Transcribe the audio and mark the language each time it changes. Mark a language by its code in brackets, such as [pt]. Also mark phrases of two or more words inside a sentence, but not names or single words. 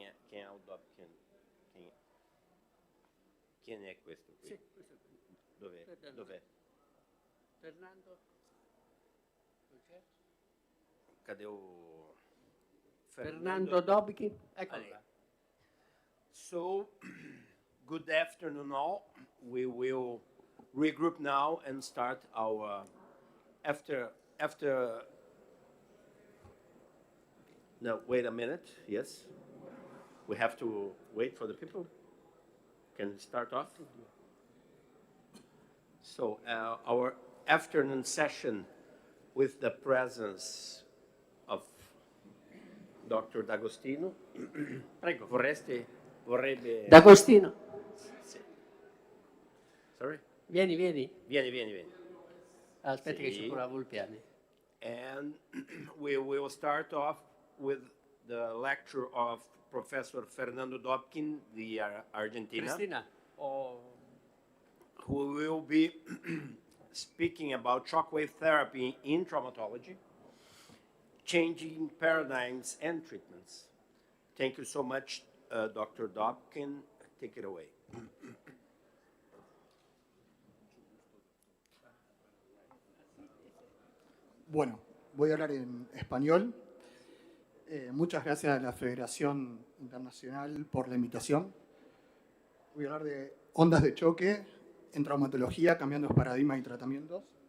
[it] Quem è il Dobkin? Chi è questo qui? Sì, questo qui. Dov'è? Dov'è? Fernando? Ok. [pt] Cadê o [it] Fernando Dobkin? Eccolo là. [en] So, good afternoon all. We will regroup now and start our after. No, wait a minute. Yes, we have to wait for the people. Can we start off? So, our afternoon session with the presence of Dr. D'Agostino. [it] Prego. Vorrebbe... D'Agostino. Sì. Sorry? Vieni. Vieni. Aspetta Sì. che ci curavo il piano. [en] And we will start off with the lecture of Professor Fernando Dobkin, the Argentina. Cristina. Who will be speaking about shockwave therapy in traumatology, changing paradigms and treatments. Thank you so much, Dr. Dobkin. Take it away. [es] Bueno, voy a hablar en español. Muchas gracias a la Federación Internacional por la invitación. Voy a hablar de ondas de choque en traumatología, cambiando los paradigmas y tratamientos.